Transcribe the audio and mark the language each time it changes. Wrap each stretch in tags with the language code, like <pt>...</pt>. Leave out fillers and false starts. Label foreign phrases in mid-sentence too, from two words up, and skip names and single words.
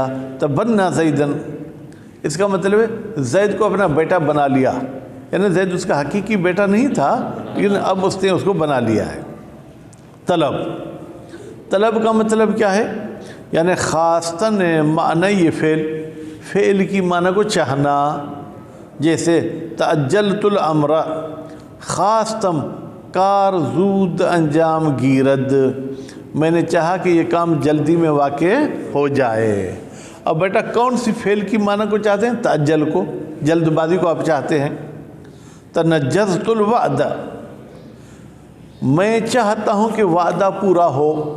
<ar>تبنا زیدن،</ar> <ur>اس کا مطلب ہے زید کو اپنا بیٹا بنا لیا، یعنی زید اس کا حقیقی بیٹا نہیں تھا لیکن اب اس نے اس کو بنا لیا ہے۔ طلب، طلب کا مطلب کیا ہے؟ یعنی خاصتاً معنی یہ فعل کی معنی کو چاہنا، جیسے</ur> <ar>تعجلت الامر،</ar> <fa>خاصتم کار زود انجام گیرد،</fa> <ur>میں نے چاہا کہ یہ کام جلدی میں واقع ہو جائے۔ اب بیٹا کون سی فعل کی معنی کو چاہتے ہیں؟ تعجل کو، جلد بازی کو آپ چاہتے ہیں۔</ur> <ar>تنجزت الوعد،</ar> <ur>میں چاہتا ہوں کہ وعدہ پورا ہو۔</ur>